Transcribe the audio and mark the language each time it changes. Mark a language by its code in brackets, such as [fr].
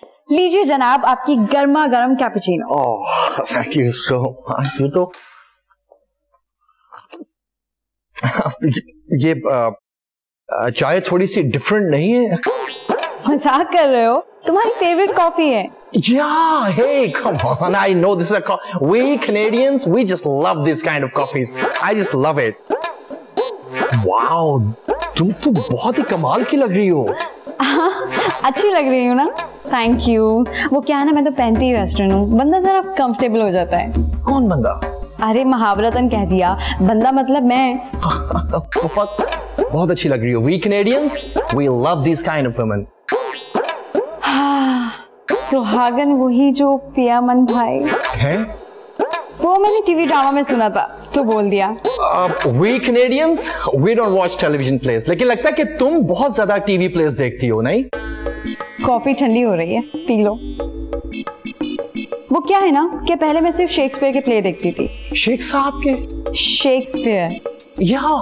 [hi] लीजिए जनाब आपकी गर्मा गर्म cappuccino. [en] Oh thank you so much. [hi] ये तो ये चाय थोड़ी सी डिफरेंट नहीं है? मजाक कर रहे हो? तुम्हारी फेवरेट कॉफी है। [en] Yeah, hey, come on. I know this is we Canadians, we just love this kind of coffees. I just love it. [hi] Wow, तुम तो बहुत ही कमाल की लग रही हो। अच्छी लग रही हूँ ना? [en] Thank you. [hi] वो क्या है ना, मैं तो पहनती ही वेस्टर्न हूँ, बंदा जरा कंफर्टेबल हो जाता है। कौन बंदा? अरे महावरतन कह दिया, बंदा मतलब मैं। बहुत अच्छी लग रही हो। [en] We Canadians, we love these kind of women. [hi] सुहागन वही जो पिया मन भाई है? वो मैंने टीवी ड्रामा में सुना था तो बोल दिया। [en] We Canadians, we don't watch television plays. [hi] लेकिन लगता है कि तुम बहुत ज्यादा टीवी प्लेस देखती हो, नहीं? कॉफी ठंडी हो रही है, पी लो। वो क्या है ना कि पहले मैं सिर्फ शेक्सपियर के प्ले देखती थी। शेख साहब के? शेक्सपियर। या